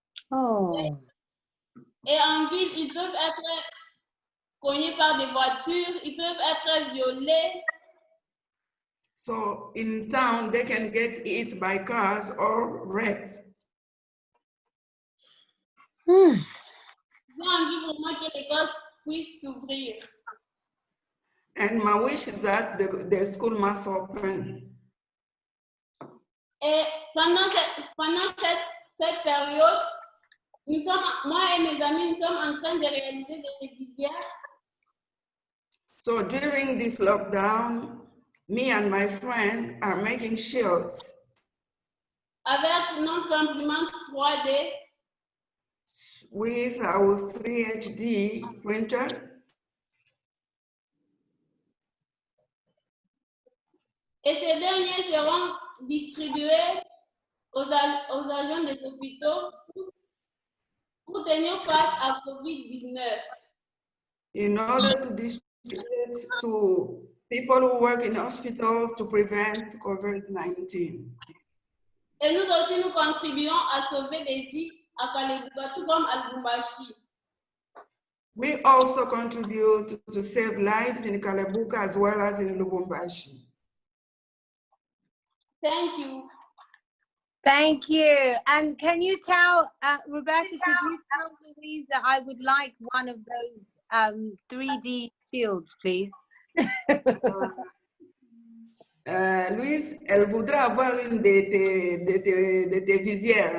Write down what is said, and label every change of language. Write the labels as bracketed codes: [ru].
[fr] Oh. Et en ville, ils peuvent être cognés par des voitures, ils peuvent être violés. [en] So in town, they can get hit by cars or wrecked. [fr] J'ai envie vraiment que l'école puisse s'ouvrir. [en] And my wish is that the school must open. [fr] Et pendant cette période, moi et mes amis, nous sommes en train de réaliser des visières. [en] So during this lockdown, me and my friend are making shields [fr] Avec notre imprimante 3D. [en] with our 3HD printer. [fr] Et ces derniers seront distribués aux agents des hôpitaux pour tenir face à COVID-19. [en] In order to distribute to people who work in hospitals to prevent COVID-19. [fr] Et nous aussi, nous contribuons à sauver des vies à Kalebuka, tout comme à Lubumbashi. [en] We also contribute to save lives in Kalebuka as well as in Lubumbashi. Thank you. Thank you. And can you tell, Rebecca, could you tell Louise that I would like one of those 3D shields, please? [fr] Louise, elle voudra avoir une de tes visières.